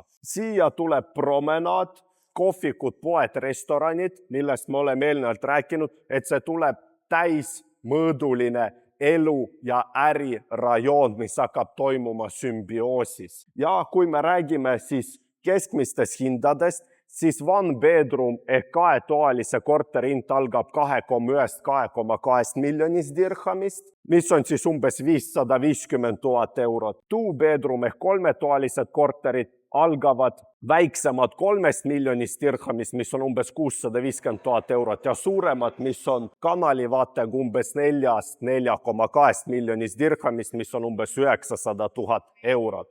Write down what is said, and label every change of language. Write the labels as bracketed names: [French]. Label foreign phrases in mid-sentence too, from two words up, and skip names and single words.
[Estonian] Siia tuleb promenaad, kohvikud, poed, restoranid, millest me oleme eelnevalt rääkinud, et see tuleb täismõõduline elu ja ärirajoon, mis hakkab toimuma sümbioosis. Ja kui me räägime siis keskmistest hindadest, siis [English] one bedroom [Estonian] ehk 2-toalise korteri hind algab 2,1–2,2 miljonist dirhamist, mis on siis umbes 550 000 eurot. [English] Two bedroom [Estonian] ehk 3-toalised korterid algavad väiksemad 3 miljonist dirhamist, mis on umbes 650 000 eurot ja suuremad, mis on kanalivaatega umbes 4,2 miljonist dirhamist, mis on umbes 900 000 eurot.